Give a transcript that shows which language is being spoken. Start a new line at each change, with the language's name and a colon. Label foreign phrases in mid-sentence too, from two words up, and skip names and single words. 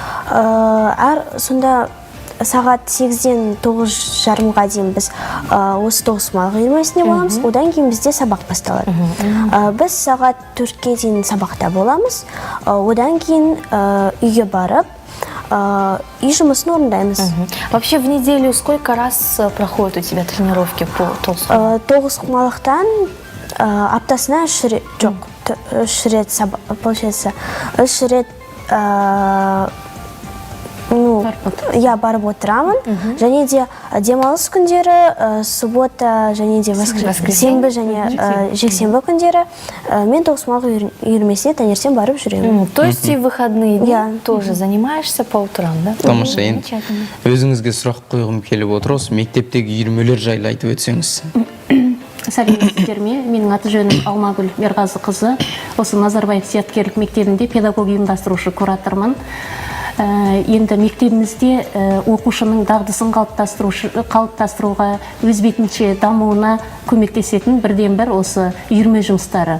Kazakh: Сонда сағат 8-ден 9:30-ға дейін біз осы тоғызқұмалақ үйірмесінде боламыз. Одан кейін бізде сабақ басталады. Біз сағат 4-ке дейін сабақта боламыз. Одан кейін үйге барып, үй жұмысын орындаймыз.
Russian: Вообще в неделю сколько раз проходят у тебя тренировки по тоғызқұмалақ?
Kazakh: Тоғызқұмалақтан аптасына 3 рет, жоқ, 3 рет, получается, 3 рет барып отырамын. Және де демалыс күндері, суббота және де сенбі және жексенбі күндері мен тоғызқұмалақ үйірмесіне таңертең барып жүремін.
Russian: То есть и в выходные дни тоже занимаешься по утрам, да?
Kazakh: Тамаша, енді өзіңізге сұрақ қойғым келіп отыр, осы мектептегі үйірмелер жайлы айтып өтсеңіз. Сәлеметсіздер ме? Менің аты жөнім Алмагүл Мерғазықызы. Осы Назарбаев зияткерлік мектебінде педагог ұйымдастырушы куратормын. Енді мектебімізде оқушының дағдысын қалыптастыруға, өз бетінше дамуына көмектесетін бірден-бір осы үйірме жұмыстары.